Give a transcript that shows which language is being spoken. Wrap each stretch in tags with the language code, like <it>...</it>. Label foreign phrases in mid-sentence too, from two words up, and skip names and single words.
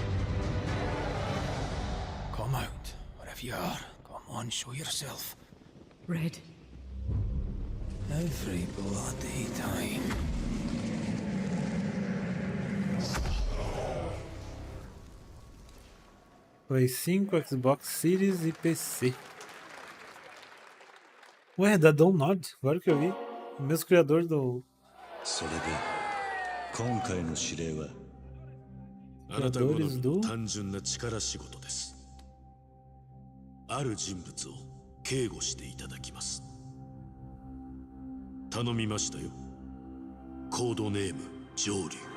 <en>Come out, wherever you are. Come on, show yourself. Red. Every bloody time.</en> <pt>Play 5, Xbox Series e PC. Ué, da Download, agora que eu vi. O mesmo criador do...</pt> <ja>それで今回の指令はあなた好みの単純な力仕事です。ある人物を警護していただきます。頼みましたよ。コードネーム上流。</ja>